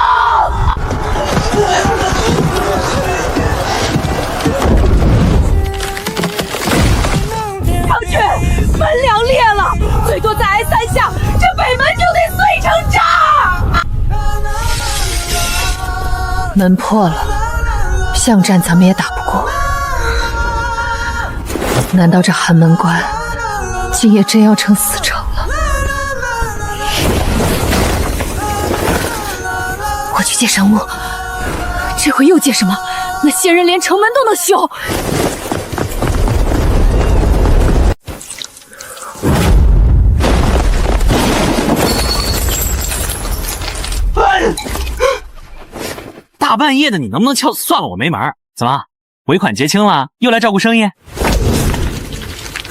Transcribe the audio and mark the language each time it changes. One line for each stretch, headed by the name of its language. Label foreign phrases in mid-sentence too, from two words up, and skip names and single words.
Chinese: 長俊，門梁裂了，最多再挨3下，這北門就得碎成渣。門破了，巷戰咱們也打不過。難道這寒門關今夜真要成死城了？我去借神物，這回又借什麼？那仙人連城門都能修。大半夜的，你能不能算了我没门？怎麼，尾款結清了，又來照顧生意？